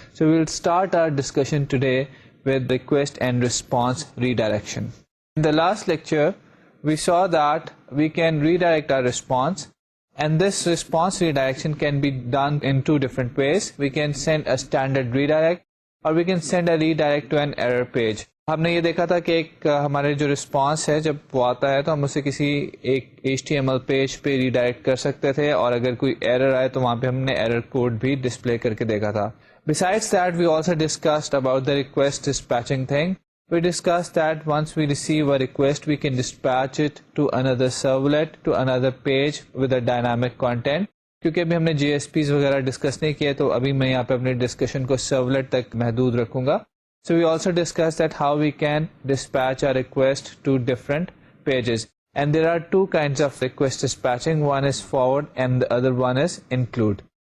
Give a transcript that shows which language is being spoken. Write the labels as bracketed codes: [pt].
[en] So we will start our discussion today with request and response redirection. In the last lecture, we saw that we can redirect our response. And this response redirection can be done in two different ways. We can send a standard redirect or we can send a redirect to an error page. [ur] ہم نے یہ دیکھا تھا کہ ایک ہمارے جو response ہے جب وہ آتا ہے تو ہم اسے کسی ایک HTML پیج پہ ریڈائریکٹ کر سکتے تھے اور اگر کوئی ایرر آئے تو وہاں پہ ہم نے ایرر کوڈ بھی ڈسپلے کر کے دیکھا تھا. [en] Besides that, we also discussed about the request dispatching thing. We discussed that once we receive a request, we can dispatch it to another servlet, to another page with a dynamic content. [ur] کیونکہ ابھی ہم نے JSPs وغیرہ discuss نہیں کیے تو ابھی میں یہاں پہ اپنے ڈسکشن کو سرولٹ تک محدود رکھوں گا. [en] So we also discussed that how we can dispatch a request to different pages. And there are two kinds of request dispatching. One is forward and the other one is include.